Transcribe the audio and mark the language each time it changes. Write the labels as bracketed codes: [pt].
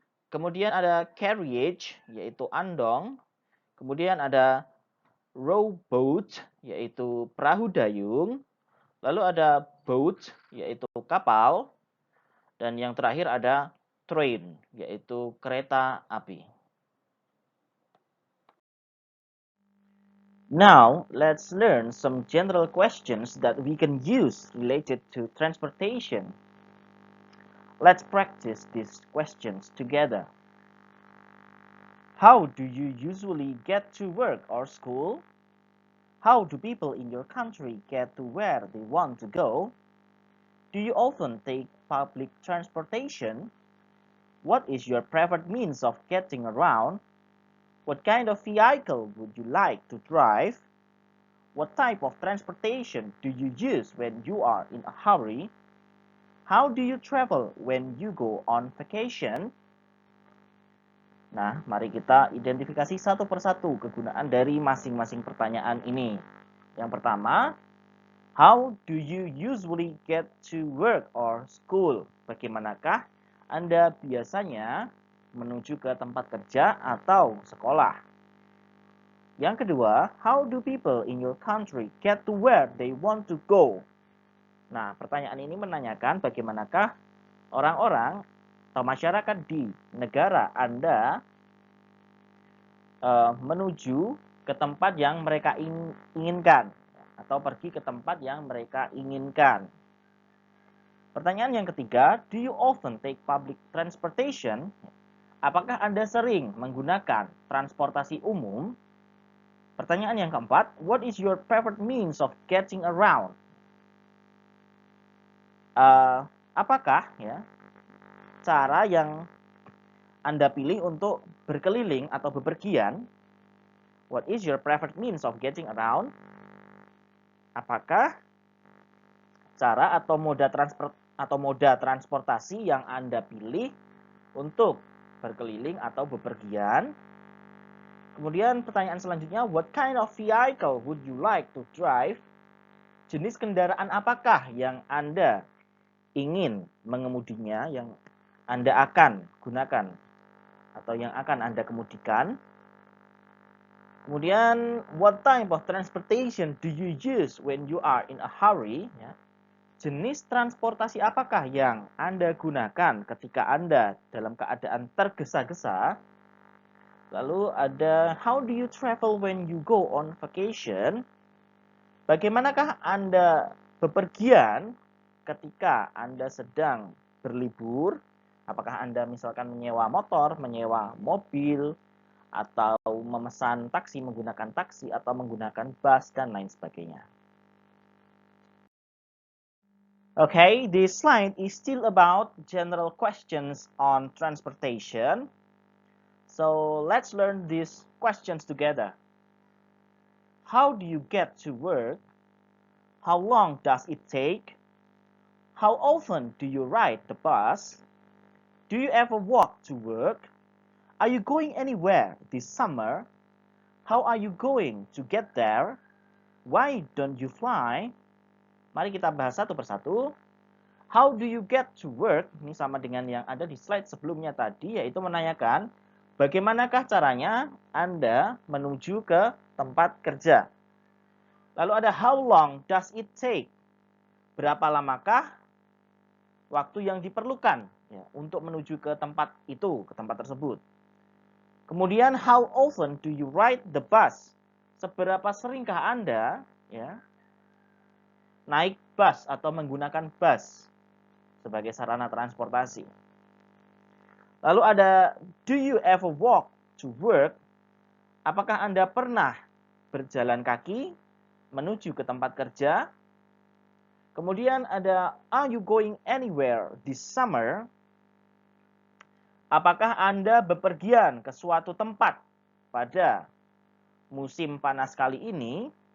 [id] Kemudian ada carriage, yaitu andong. Kemudian ada rowboat, yaitu perahu dayung. Lalu ada boat, yaitu kapal. Dan yang terakhir ada train, yaitu kereta api. [en] Now, let's learn some general questions that we can use related to transportation. Let's practice these questions together. How do you usually get to work or school? How do people in your country get to where they want to go? Do you often take public transportation? What is your preferred means of getting around? What kind of vehicle would you like to drive? What type of transportation do you use when you are in a hurry? How do you travel when you go on vacation? [id] Nah, mari kita identifikasi satu persatu kegunaan dari masing-masing pertanyaan ini. Yang pertama, [en] how do you usually get to work or school? [id] Bagaimanakah Anda biasanya menuju ke tempat kerja atau sekolah? Yang kedua, [en] how do people in your country get to where they want to go? [id] Nah, pertanyaan ini menanyakan bagaimanakah orang-orang atau masyarakat di negara Anda menuju ke tempat yang mereka inginkan atau pergi ke tempat yang mereka inginkan. Pertanyaan yang ketiga, [en] do you often take public transportation? [id] Apakah Anda sering menggunakan transportasi umum? Pertanyaan yang keempat, [en] what is your favorite means of getting around? [id] Apakah ya cara yang Anda pilih untuk berkeliling atau bepergian? [en] What is your preferred means of getting around? [id] Apakah cara atau moda transportasi yang Anda pilih untuk berkeliling atau bepergian? Kemudian pertanyaan selanjutnya, [en] what kind of vehicle would you like to drive? [id] Jenis kendaraan apakah yang Anda ingin mengemudinya, yang Anda akan gunakan atau yang akan Anda kemudikan? [en] Kemudian, what type of transportation do you use when you are in a hurry? Ya. [id] Jenis transportasi apakah yang Anda gunakan ketika Anda dalam keadaan tergesa-gesa? Lalu ada, [en] how do you travel when you go on vacation? [id] Bagaimanakah Anda bepergian ketika Anda sedang berlibur? Apakah Anda misalkan menyewa motor, menyewa mobil, atau memesan taksi, menggunakan taksi, atau menggunakan bus, dan lain sebagainya. [en] Okay, this slide is still about general questions on transportation. So let's learn these questions together. How do you get to work? How long does it take? How often do you ride the bus? Do you ever walk to work? Are you going anywhere this summer? How are you going to get there? Why don't you fly? [id] Mari kita bahas satu persatu. [en] How do you get to work? [id] Ini sama dengan yang ada di slide sebelumnya tadi, yaitu menanyakan bagaimanakah caranya Anda menuju ke tempat kerja. Lalu ada [en] how long does it take? [id] Berapa lamakah waktu yang diperlukan ya, untuk menuju ke tempat itu, ke tempat tersebut. [en] Kemudian how often do you ride the bus? [id] Seberapa seringkah Anda ya, naik bus atau menggunakan bus sebagai sarana transportasi. Lalu ada, [en] do you ever walk to work? [id] Apakah Anda pernah berjalan kaki menuju ke tempat kerja? Kemudian ada, [en] are you going anywhere this summer? [id] Apakah Anda bepergian ke suatu tempat pada musim panas kali ini?